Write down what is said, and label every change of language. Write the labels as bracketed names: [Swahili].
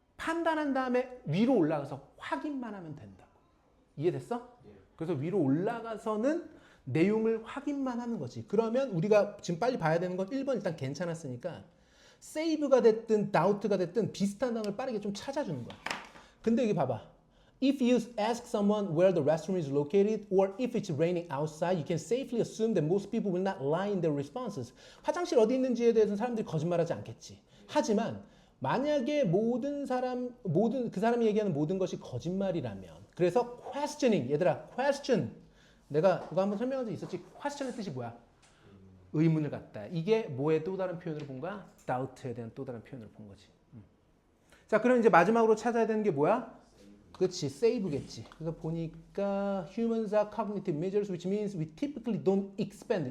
[Korean] 판단한 다음에 위로 올라가서 확인만 하면 된다고. 이해됐어? 그래서 위로 올라가서는 내용을 확인만 하는 거지. 그러면 우리가 지금 빨리 봐야 되는 건 1번 일단 괜찮았으니까 save가 됐든 doubt가 됐든 비슷한 단어를 빠르게 좀 찾아주는 거야. 근데 여기 봐봐. [English] If you ask someone where the restroom is located or if it's raining outside, you can safely assume that most people will not lie in their responses. [Korean] 화장실 어디 있는지에 대해서는 사람들이 거짓말하지 않겠지. 하지만 만약에 그 사람이 얘기하는 모든 것이 거짓말이라면, 그래서 questioning, 얘들아, question. 내가 이거 한번 설명한 적 있었지. question의 뜻이 뭐야? 의문을 갖다. 이게 뭐의 또 다른 표현으로 본 거야? doubt에 대한 또 다른 표현으로 본 거지. 자, 그럼 이제 마지막으로 찾아야 되는 게 뭐야? 그렇지, save겠지. 그래서 보니까 [English] humans are cognitive measures, which means we typically don't expand.